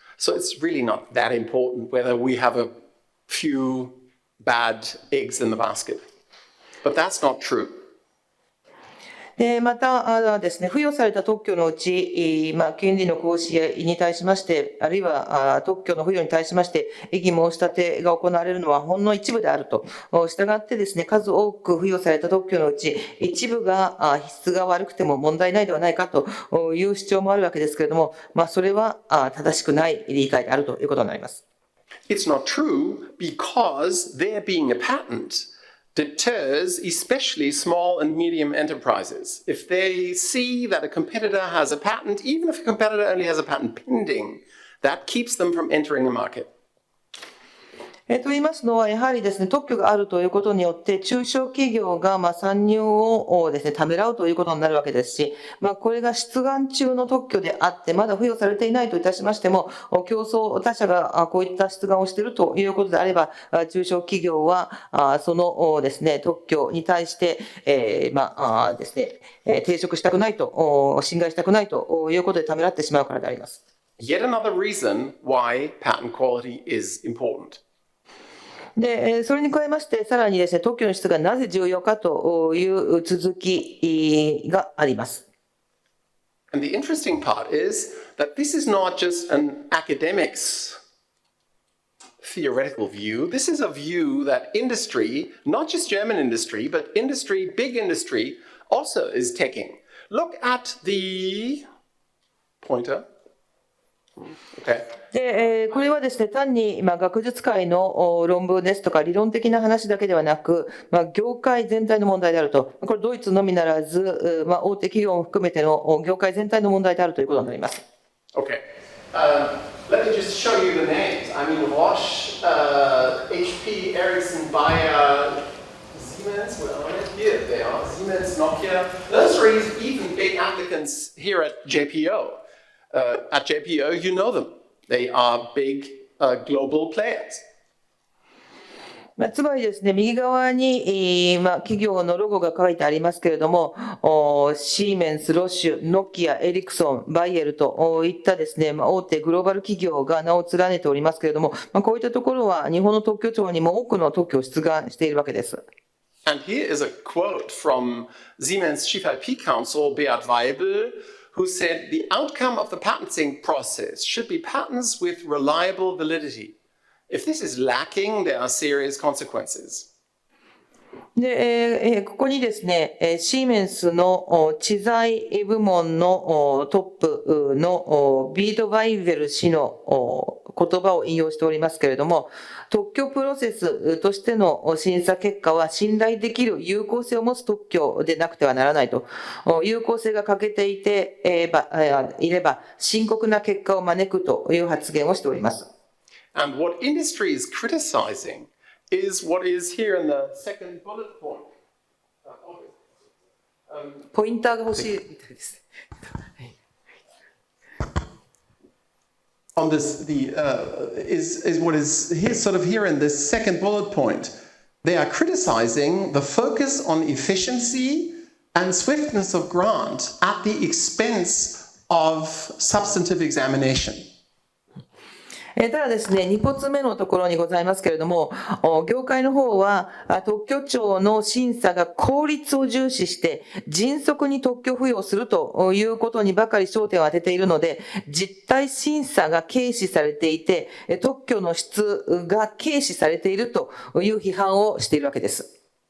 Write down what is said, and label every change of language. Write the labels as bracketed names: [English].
[English] So it's really not that important whether we have a few bad eggs in the basket. But that's not true. [Japanese] またですね、付与された特許のうち、権利の行使に対しまして、あるいは特許の付与に対しまして、異議申し立てが行われるのはほんの一部であると。したがってですね、数多く付与された特許のうち、一部が質が悪くても問題ないではないかという主張もあるわけですけれども、それは正しくない理解であるということになります。 [English] It's not true because there being a patent deters especially small and medium enterprises. If they see that a competitor has a patent, even if a competitor only has a patent pending, that keeps them from entering the market. [Japanese] と言いますのは、やはりですね、特許があるということによって、中小企業が参入をですね、ためらうということになるわけですし、これが出願中の特許であって、まだ付与されていないといたしましても、競争他社がこういった出願をしているということであれば、中小企業は、そのですね、特許に対して、ですね、抵触したくないと、侵害したくないということでためらってしまうからであります。 [English] Yet another reason why patent quality is important. [Japanese] で、それに加えまして、さらにですね、特許の質がなぜ重要かという続きがあります。 [English] And the interesting part is that this is not just an academic's theoretical view. This is a view that industry, not just German industry, but industry, big industry, also is taking. Look at the pointer. Okay. [Japanese] で、これはですね、単に学術界の論文ですとか理論的な話だけではなく、業界全体の問題であると。これドイツのみならず、大手企業も含めての業界全体の問題であるということになります。 [English] Okay. Let me just show you the names. I mean, Roche, HP, Ericsson, Bayer, Siemens, well, here they are. Siemens, Nokia. Those are even big applicants here at JPO. At JPO, you know them. They are big global players. [Japanese] つまりですね、右側に、企業のロゴが書いてありますけれども、シーメンス、ロッシュ、ノキア、エリクソン、バイエルといったですね、大手グローバル企業が名を連ねておりますけれども、こういったところは日本の特許庁にも多くの特許を出願しているわけです。 [English] And here is a quote from Siemens Chief IP Counsel Beat Weibel, who said the outcome of the patenting process should be patents with reliable validity. If this is lacking, there are serious consequences. [Japanese] で、ここにですね、シーメンスの知財部門のトップのビート・バイベル氏の言葉を引用しておりますけれども、特許プロセスとしての審査結果は信頼できる有効性を持つ特許でなくてはならないと。有効性が欠けていれば深刻な結果を招くという発言をしております。 [English] And what industry is criticizing is what is here in the second bullet point. [Japanese] ポインターが欲しいみたいです。 [English] On this, is what is here, sort of here in this second bullet point. They are criticizing the focus on efficiency and swiftness of grant at the expense of substantive examination. [Japanese] ただですね、2発目のところにございますけれども、業界の方は特許庁の審査が効率を重視して迅速に特許付与するということにばかり焦点を当てているので、実態審査が軽視されていて、特許の質が軽視されているという批判をしているわけです。